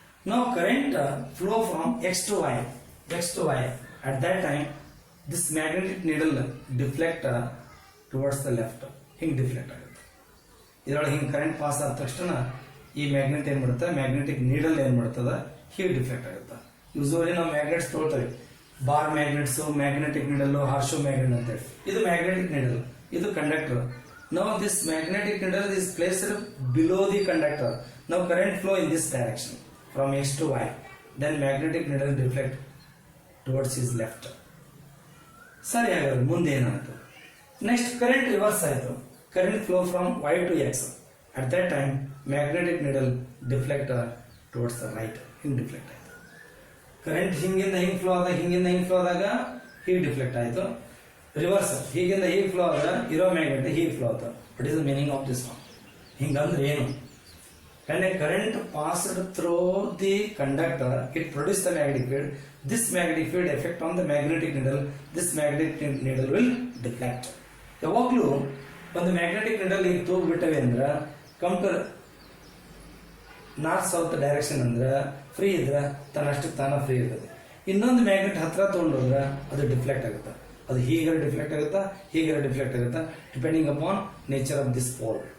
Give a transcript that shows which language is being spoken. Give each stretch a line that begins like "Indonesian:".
English: Now current flow from X to Y. At that time, this magnetic needle deflect towards the left.
Kannada: ಹಿಂಗೆ deflect ಆಗುತ್ತೆ. ಇದರೊಳಗೆ ಹಿಂಗೆ current pass ಆದ ತಕ್ಷಣ ಈ ಮ್ಯಾಗ್ನೆಟ್ ಏನ್ ಮಾಡುತ್ತೆ, ಮ್ಯಾಗ್ನೆಟಿಕ್ ನೀಡಲ್ ಏನ್ ಮಾಡ್ತದ, ಹೀಗೆ ಡಿಫ್ಲೆಕ್ಟ್ ಆಗುತ್ತೆ. ಯೂಶುವಲಿ ನಾವು magnets ತೊಗೊಳ್ತೇವೆ, bar magnets, magnetic needle, ಹಾರ್ಶೋ magnet ಅಂತ ಹೇಳಿ. ಇದು ಮ್ಯಾಗ್ನೆಟಿಕ್ ನೀಡಲ್, ಇದು conductor.
English: Now this magnetic needle is placed below the conductor. Now current flow in this direction from X to Y. Then magnetic needle deflect towards his left.
Kannada: ಸರಿ, ಹಾಗಾದ್ರೆ ಮುಂದೆ ಏನಾಯ್ತು? Next current reverse ಆಯಿತು.
English: Current flow from Y to X. At that time magnetic needle deflect towards the right.
Kannada: ಹಿಂಗೆ deflect ಆಯಿತು. Current ಹಿಂಗಿಂದ ಹಿಂಗೆ flow ಆದಾಗ, ಹಿಂಗಿಂದ ಹಿಂಗೆ ಫ್ಲೋ ಆದಾಗ ಹೀಗೆ ಡಿಫ್ಲೆಕ್ಟ್ ಆಯಿತು. ರಿವರ್ಸ್ ಹೀಗಿಂದ ಹೀಗೆ ಫ್ಲೋ ಆದ ಇರೋ ಮ್ಯಾಗ್ನೆಟ್ ಹೀಗೆ ಫ್ಲೋ ಆತ.
English: What is the meaning of this one?
Kannada: ಹಿಂಗಂದ್ರೆ ಏನು?
English: When a current passed through the conductor, it produced the magnetic field. This magnetic field effect on the magnetic needle. This magnetic needle will deflect.
Kannada: ಯಾವಾಗಲೂ ಒಂದು magnetic needle ಈಗ ತೋಗ್ಬಿಟ್ಟವೆ ಅಂದ್ರೆ compare north south direction ಅಂದ್ರೆ free ಇದ್ರೆ ತನ್ನಷ್ಟಕ್ಕೆ ತಾನ free ಇರ್ತದೆ. ಇನ್ನೊಂದು ಮ್ಯಾಗ್ನೆಟ್ ಹತ್ರ ತೊಗೊಂಡೋದ್ರೆ ಅದು ಡಿಫ್ಲೆಕ್ಟ್ ಆಗುತ್ತೆ. ಅದು ಹೀಗಾರ ಡಿಫ್ಲೆಕ್ಟ್ ಆಗುತ್ತಾ, ಹೀಗಾರ ಡಿಫ್ಲೆಕ್ಟ್ ಆಗುತ್ತಾ,
English: Depending upon nature of this pole.